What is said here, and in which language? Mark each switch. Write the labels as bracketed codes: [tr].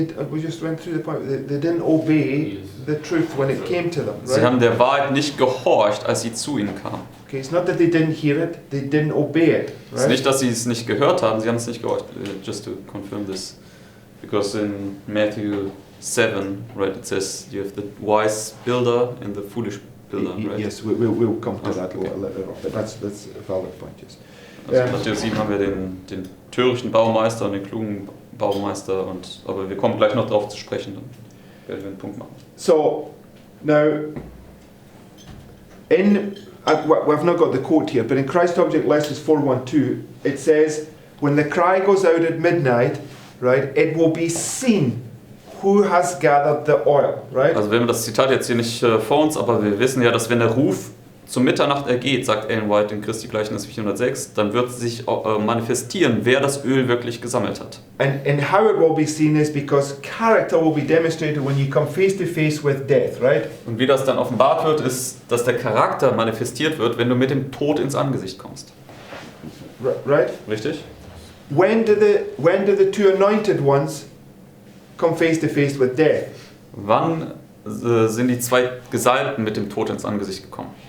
[en] We just went through the point. They didn't obey the truth when it came to them. [de] Sie haben der Wahrheit nicht gehorcht, als sie zu ihnen kam. [en] Okay, it's not that they didn't hear it; they didn't obey it. [de] Es ist nicht, dass sie es nicht gehört haben, sie haben es nicht gehorcht. [en] Just to confirm this. Because in Matthew 7, right, it says you have the wise builder and the foolish builder, right? Yes, we'll come to that okay. later on, but that's a valid point, yes. [de] Also in Matthäus 7 haben wir den törichten Baumeister und den klugen Baumeister, aber wir kommen gleich noch darauf zu sprechen, dann werden wir einen Punkt machen. [en] So, now, we've not got the quote here, but in Christ Object Lessons 412, it says, when the cry goes out at midnight, right, it will be seen who has gathered the oil, right? [de] Also wir haben das Zitat jetzt hier nicht vor uns, aber wir wissen ja, dass wenn der Ruf zur Mitternacht ergeht, sagt Ellen White in Christi Gleichnis 406, dann wird sich manifestieren, wer das Öl wirklich gesammelt hat. [en] And how it will be seen is because character will be demonstrated when you come face to face with death, right? [de] Und wie das dann offenbart wird, ist, dass der Charakter manifestiert wird, wenn du mit dem Tod ins Angesicht kommst. [en] Right? [de] Richtig? [en] When do the two anointed ones come face to face with death? [de] Wann sind die zwei Gesalbten mit dem Tod ins Angesicht gekommen?